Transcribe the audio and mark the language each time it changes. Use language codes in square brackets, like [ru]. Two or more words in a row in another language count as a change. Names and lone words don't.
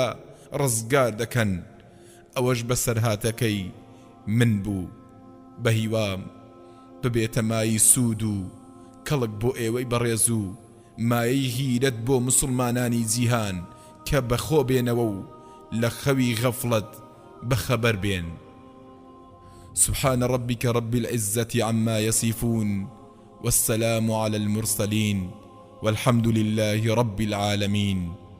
[ckb] ڕزگار دەکەن ئەوەش بەسەر هاتەکەی من بوو بە هیوام ببێتە مای سوود و کەڵک بۆ ئێوەی بەڕێز و مایەی هیرەت بۆ مسلمانانی جیهان کە بەخۆ بێنەوە و لە خەوی غەفڵەت بەخەبەر بێن [ar] سبحان ربك رب العزة عما يصفون والسلام على المرسلين والحمد لله رب العالمين